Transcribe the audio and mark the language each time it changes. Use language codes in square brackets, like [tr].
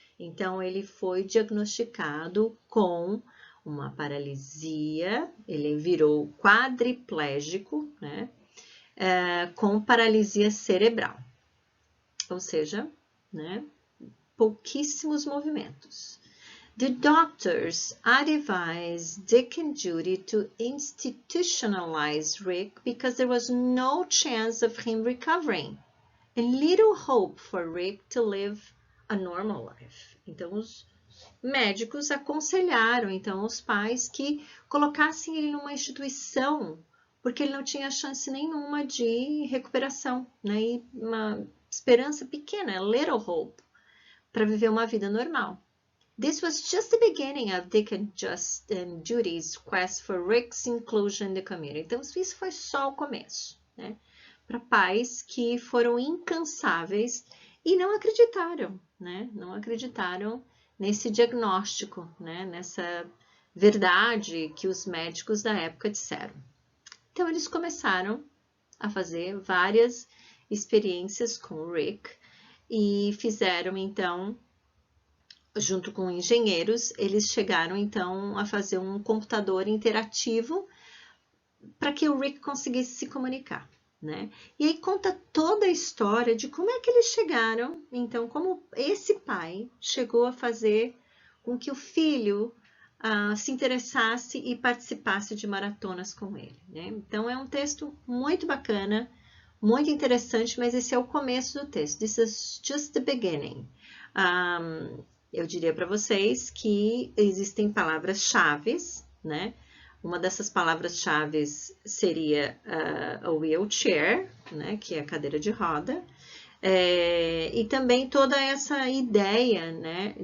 [pt] Então, ele foi diagnosticado com uma paralisia, ele virou quadriplégico, né? Com paralisia cerebral. Ou seja, né? Pouquíssimos movimentos. [en] The doctors advised Dick and Judy to institutionalize Rick because there was no chance of him recovering and little hope for Rick to live a normal life. [pt] Então, os médicos aconselharam, então, os pais que colocassem ele numa instituição, porque ele não tinha chance nenhuma de recuperação, né? E uma esperança pequena, [en] little hope, [pt] para viver uma vida normal. [en] This was just the beginning of Dick and Judy's quest for Rick's inclusion in the community. [pt] Então, isso foi só o começo, né? Para pais que foram incansáveis e não acreditaram, né? Não acreditaram nesse diagnóstico, né? Nessa verdade que os médicos da época disseram. Então, eles começaram a fazer várias experiências com o Rick e fizeram, então, junto com engenheiros, eles chegaram, então, a fazer um computador interativo para que o Rick conseguisse se comunicar, né? E aí conta toda a história de como é que eles chegaram, então, como esse pai chegou a fazer com que o filho se interessasse e participasse de maratonas com ele, né? Então, é um texto muito bacana, muito interessante, mas esse é o começo do texto. [en] This is just the beginning. [pt] Eu diria para vocês que existem palavras-chave, né? Uma dessas palavras-chave seria a wheelchair, né? Que é a cadeira de roda. E também toda essa ideia, né?